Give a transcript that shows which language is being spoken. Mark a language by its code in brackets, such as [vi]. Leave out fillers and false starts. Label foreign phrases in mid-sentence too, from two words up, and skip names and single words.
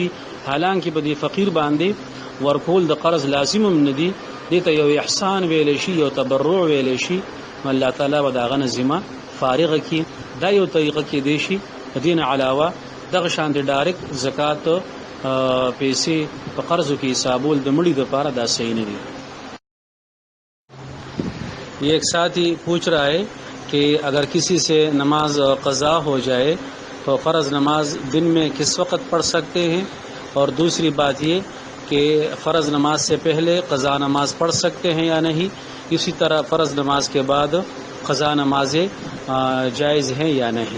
[ps] حالانکه په دې فقیر باندې ورکول د قرض لازم هم نه دي، دې ته یو احسان ویل شي، یو تبرع ویل شي، الله تعالی به داغه نظمه فارغه کی. دا یو طریقه کې دی شي. دین علاوه دغه شان د ډایرکټ زکات پیسې په قرضو کې حسابول د مړي د لپاره دا صحیح نه دي. [ur] یہ ایک ساتھی پوچھ رہا ہے کہ اگر کسی سے نماز قضا ہو جائے تو فرض نماز دن میں کس وقت پڑھ سکتے ہیں، اور دوسری بات یہ کہ فرض نماز سے پہلے قضا نماز پڑھ سکتے ہیں یا نہیں، اسی طرح فرض نماز کے بعد قضا نمازیں جائز ہیں یا نہیں.